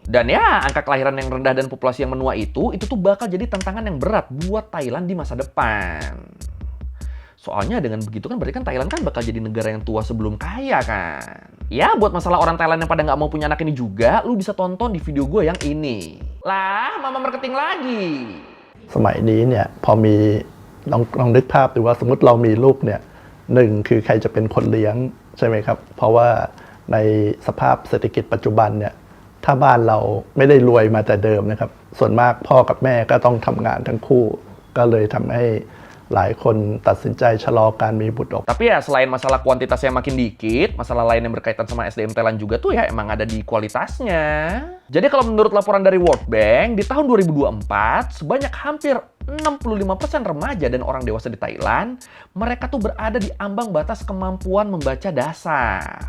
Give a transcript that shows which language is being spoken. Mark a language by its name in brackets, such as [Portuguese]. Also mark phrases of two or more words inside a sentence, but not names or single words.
[Indonesian] Dan ya, angka kelahiran yang rendah dan populasi yang menua itu tuh bakal jadi tantangan yang berat buat Thailand di masa depan. Soalnya dengan begitu kan berarti kan Thailand kan bakal jadi negara yang tua sebelum kaya kan. Ya, buat masalah orang Thailand yang pada nggak mau punya anak ini juga, lu bisa tonton di video gue yang ini. Lah, mama marketing lagi. [Thai] สมัยนี้เนี่ยพอมีลองนึกภาพดูว่าสมมติเรามีลูกเนี่ยหนึ่งคือใครจะเป็นคนเลี้ยงใช่ไหมครับเพราะว่าในสภาพเศรษฐกิจปัจจุบันเนี่ยถ้าบ้านเราไม่ได้รวยมาแต่เดิมนะครับส่วนมากพ่อกับแม่ก็ต้องทำงานทั้งคู่ก็เลยทำให้หลายคนตัดสินใจชะลอการมีบุตรออก [Indonesian] Tapi ya selain masalah kuantitas yang makin dikit, masalah lain yang berkaitan sama SDM Thailand juga tuh ya emang ada di kualitasnya. Jadi kalau menurut laporan dari World Bank, di tahun 2024, sebanyak hampir 65% remaja dan orang dewasa di Thailand, mereka tuh berada di ambang batas kemampuan membaca dasar.